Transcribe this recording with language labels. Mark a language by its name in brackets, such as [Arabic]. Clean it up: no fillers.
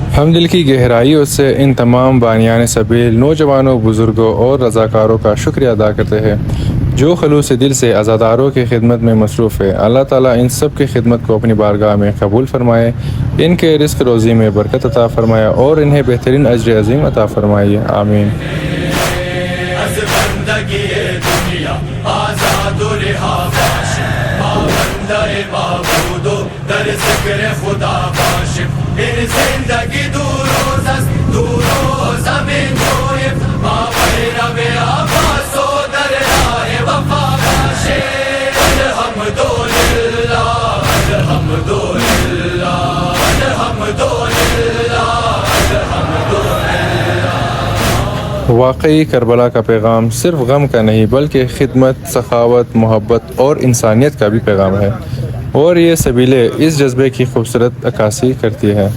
[Urdu] ہم دل کی گہرائیوں سے ان تمام بانیان سبیل، نوجوانوں، بزرگوں اور رضاکاروں کا شکریہ ادا کرتے ہیں جو خلوص دل سے عزاداروں کی خدمت میں مصروف ہے. اللہ تعالیٰ ان سب کی خدمت کو اپنی بارگاہ میں قبول فرمائے، ان کے رزق روزی میں برکت عطا فرمائے اور انہیں بہترین اجر عظیم عطا فرمائے. آمین. [Persian] از بندگی دنیا آزاد و رہا باش پابندہ معبود و در ذکر خدا باش. این زندگی دو روز است، دو روز زمین جویم ما پیرو عباس و در راه وفا باشه. [Arabic] الحمدللہ الحمدللہ الحمدللہ الحمدللہ. [Urdu] واقعی کربلا کا پیغام صرف غم کا نہیں بلکہ خدمت، سخاوت، محبت اور انسانیت کا بھی پیغام ہے، اور یہ سبیلیں اس جذبے کی خوبصورت عکاسی کرتی ہے.